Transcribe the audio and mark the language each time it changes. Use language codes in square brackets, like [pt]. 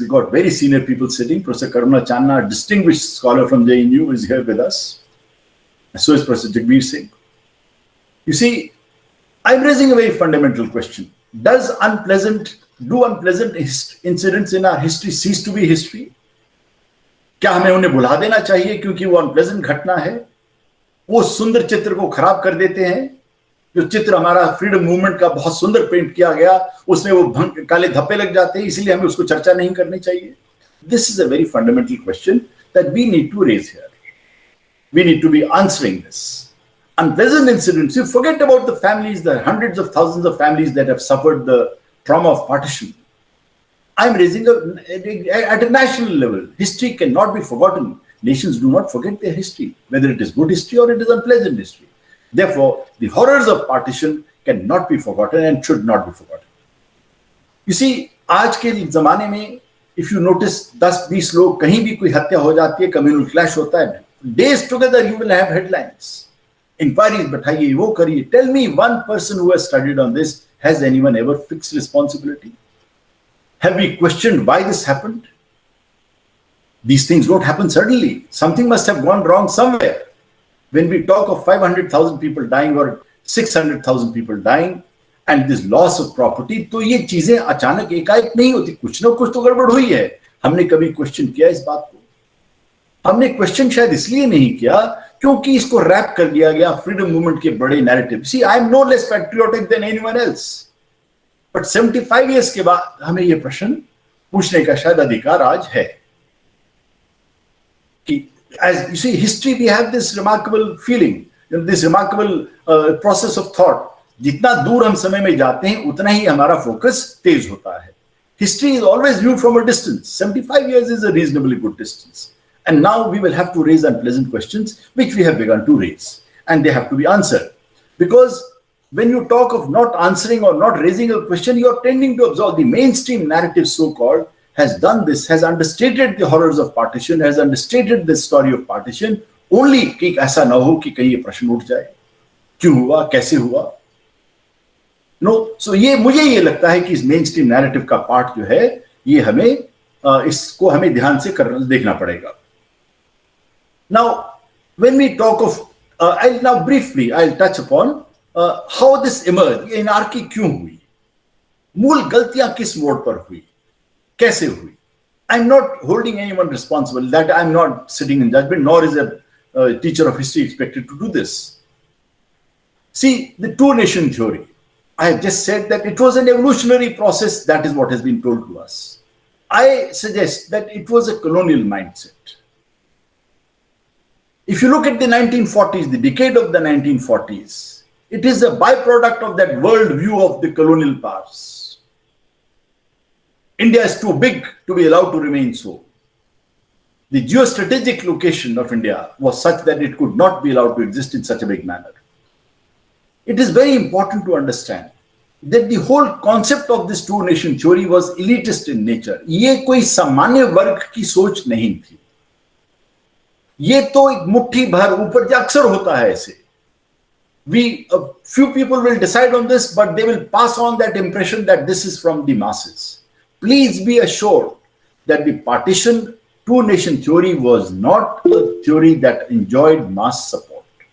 [en] We got very senior people sitting. Professor Karuna Channa, a distinguished scholar from JNU, is here with us. So is Professor Jagbir Singh. You see, I'm raising a very fundamental question. Do unpleasant incidents in our history cease to be history? [hi] क्या हमें उन्हें भुला देना चाहिए क्योंकि वो unpleasant घटना है? वो सुंदर चित्र को खराब कर देते हैं. जो चित्र हमारा फ्रीडम मूवमेंट का बहुत सुंदर पेंट किया गया, उसमें वो काले धब्बे लग जाते हैं, इसलिए हमें उसको चर्चा नहीं करनी चाहिए. [en] This is a very fundamental question that we need to raise here. We need to be answering this. Unpleasant incidents, you forget about the families, the hundreds of thousands of families that have suffered the trauma of partition. I'm raising at a national level. History cannot be forgotten. Nations do not forget their history, whether it is good history or it is unpleasant history. Therefore, the horrors of partition cannot be forgotten and should not be forgotten. [hi] You see, आज के ज़माने में, [en] if you notice, [hi] 10-20 लोग कहीं भी कोई हत्या हो जाती है, communal clash होता है, [en] days together you will have headlines, [hi] inquiries बैठाइए, वो करिए. [en] Tell me one person who has studied on this, has anyone ever fixed responsibility? Have we questioned why this happened? These things don't happen suddenly. Something must have gone wrong somewhere. When we talk of 500,000 people dying or 600,000 people dying and this loss of property, [hi] तो ये चीजें अचानक एकाएक नहीं होती. कुछ ना कुछ तो गड़बड़ हुई है. हमने कभी क्वेश्चन किया इस बात को? हमने क्वेश्चन शायद इसलिए नहीं किया क्योंकि इसको रैप कर दिया गया फ्रीडम मूवमेंट के बड़े narrative. [en] See, I am no less patriotic than anyone else. But 75 years [hi] के बाद हमें ये प्रश्न पूछने का शायद अधिकार आज है कि [en] as you see, history, we have this remarkable feeling, this remarkable process of thought. [hi] जितना दूर हम समय में जाते हैं, उतना ही हमारा फोकस तेज होता है. [en] History is always viewed from a distance. 75 years is a reasonably good distance. And now we will have to raise unpleasant questions, which we have begun to raise. And they have to be answered. Because when you talk of not answering or not raising a question, you are tending to absolve. The mainstream narrative, so-called, has done this, has understated the horrors of partition, has understated the story of partition, only [hi] कि ऐसा ना हो कि कहीं ये प्रश्न उठ जाए, क्यों हुआ, कैसे हुआ. No, so ये मुझे ये लगता है कि इस मेन स्ट्रीम नैरेटिव का पार्ट जो है, ये हमें इसको हमें ध्यान से देखना पड़ेगा. [en] Now, when we talk of, I'll briefly touch upon how this emerged. [hi] ये anarchy क्यों हुई, मूल गलतियां किस मोड़ पर हुई, कैसे हुई. [en] I'm not holding anyone responsible. That I'm not sitting in judgment, nor is a teacher of history expected to do this. See, the two-nation theory, I have just said that it was an evolutionary process. That is what has been told to us. I suggest that it was a colonial mindset. If you look at the 1940s, the decade of the 1940s, it is a byproduct of that world view of the colonial powers. India is too big to be allowed to remain so. The geostrategic location of India was such that it could not be allowed to exist in such a big manner. It is very important to understand that the whole concept of this two-nation theory was elitist in nature. [hi] ये कोई सामान्य वर्ग की सोच नहीं थी. ये तो एक मुट्ठी भर ऊपर अक्सर होता है ऐसे. [en] A few people will decide on this, but they will pass on that impression that this is from the masses. Please be assured that the partition two-nation theory was not a theory that enjoyed mass support.